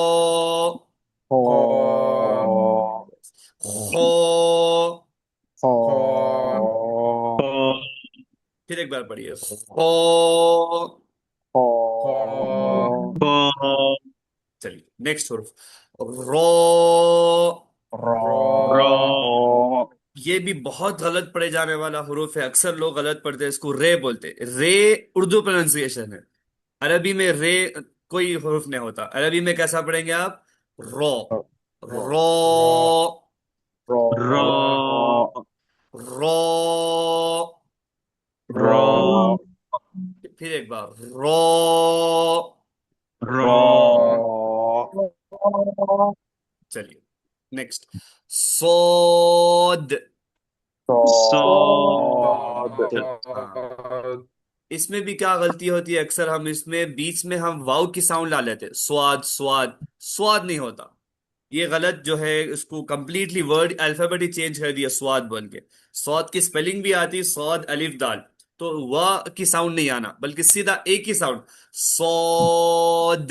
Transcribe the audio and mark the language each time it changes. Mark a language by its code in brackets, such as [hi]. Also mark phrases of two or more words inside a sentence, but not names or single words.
[ar] خا خو. خا [ur] پھر ایک بار پڑھیے: خو. [ar] خا [ur] چلیے نیکسٹ حرف: رو. [ar] را [ur] یہ بھی بہت غلط پڑھے جانے والا حروف ہے. اکثر لوگ غلط پڑھتے ہیں، اس کو رے بولتے ہیں. رے اردو پروننسیشن ہے. عربی میں رے کوئی حرف نہیں ہوتا. عربی میں کیسا پڑھیں گے آپ؟ [ar] رو رو رو رو را رو را [ur] پھر ایک بار رو [ar] را [ur] چلیے نیکسٹ سود [ar] صاد [ur] ہاں اس میں بھی کیا غلطی ہوتی ہے اکثر ہم اس میں بیچ میں ہم واؤ کی ساؤنڈ لا لیتے سواد سواد سواد نہیں ہوتا یہ غلط جو ہے اس کو [en] completely word alphabet [ur] ہی چینج کر دیا سواد بن کے سواد کی سپیلنگ بھی آتی سواد الف دال تو وا کی ساؤنڈ نہیں آنا بلکہ سیدھا ایک ہی ساؤنڈ سود